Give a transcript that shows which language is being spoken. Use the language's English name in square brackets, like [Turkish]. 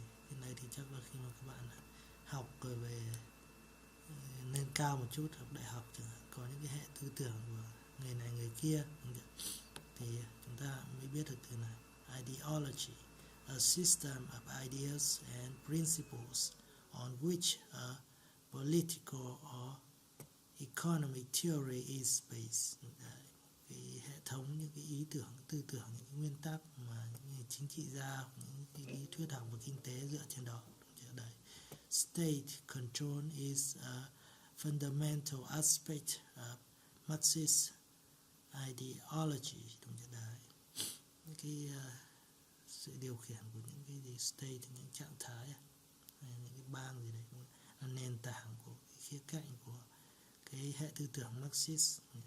[Vietnamese] Cái này thì chắc là khi mà các bạn học rồi về lên cao một chút, học đại học chẳng hạn, có những cái hệ tư tưởng của người này người kia thì chúng ta mới biết được từ này. [English] Ideology, a system of ideas and principles on which a political or economic theory is based. [Vietnamese] Cái hệ thống những cái ý tưởng, tư tưởng, những cái nguyên tắc mà những chính trị gia, những cái lý thuyết học và kinh tế dựa trên đó. [English] State control is a fundamental aspect of Marxist ideology. [Vietnamese] Cái sự điều khiển của những cái gì state, những trạng thái hay những cái bang gì đấy là nền tảng của cái khía cạnh của cái hệ tư tưởng Marxist.